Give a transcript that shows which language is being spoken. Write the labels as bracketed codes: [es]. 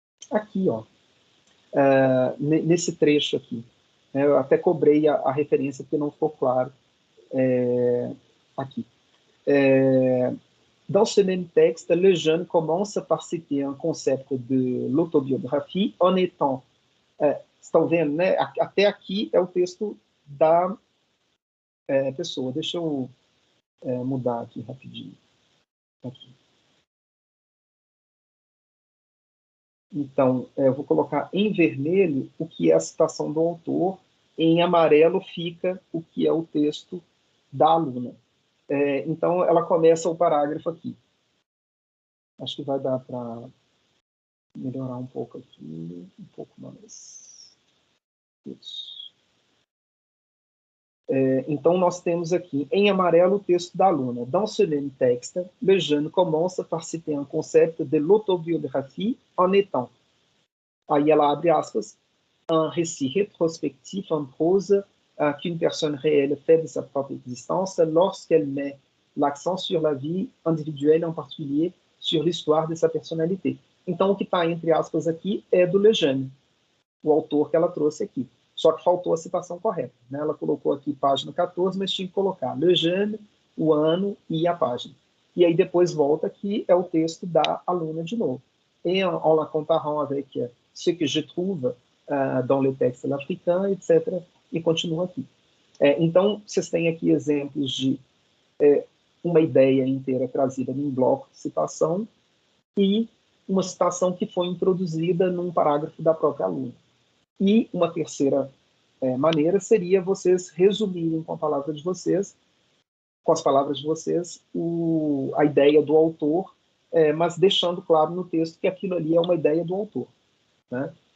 [pt] Aqui, ó, nesse trecho aqui. Eu até cobrei a referência porque não ficou claro aqui. [fr] Dans ce même texte, le jeune commence par citer un concept de l'autobiographie en étant... [pt] estão vendo, né? Até aqui é o texto da pessoa. Deixa eu mudar aqui rapidinho. Aqui. Então, eu vou colocar em vermelho o que é a citação do autor, em amarelo fica o que é o texto da aluna. Então, ela começa o parágrafo aqui. Acho que vai dar para melhorar um pouco aqui, um pouco mais. Isso. Então, nós temos aqui, em amarelo, o texto da aluna. [fr] Dans ce même texte, le jeune commence par citer un concept de l'autobiographie en étant. [pt] Aí ela abre aspas, [fr] un récit rétrospectif en prose qu'une personne réelle fait de sa propre existence lorsqu'elle met l'accent sur la vie individuelle, en particulier sur l'histoire de sa personnalité. [pt] Então, o que está entre aspas aqui é do Lejeune, o autor que ela trouxe aqui. Só que faltou a citação correta, né? Ela colocou aqui página 14, mas tinha que colocar Lejeune, o ano e a página. E aí depois volta que é o texto da aluna de novo. [fr] Et en la comparant avec ce que je trouve dans le texte africain, etc. [pt] E continua aqui. Então, vocês têm aqui exemplos de uma ideia inteira trazida num bloco de citação e uma citação que foi introduzida num parágrafo da própria aluna. E uma terceira maneira seria vocês resumirem com a palavra de vocês, com as palavras de vocês, a ideia do autor, mas deixando claro no texto que aquilo ali é uma ideia do autor, né?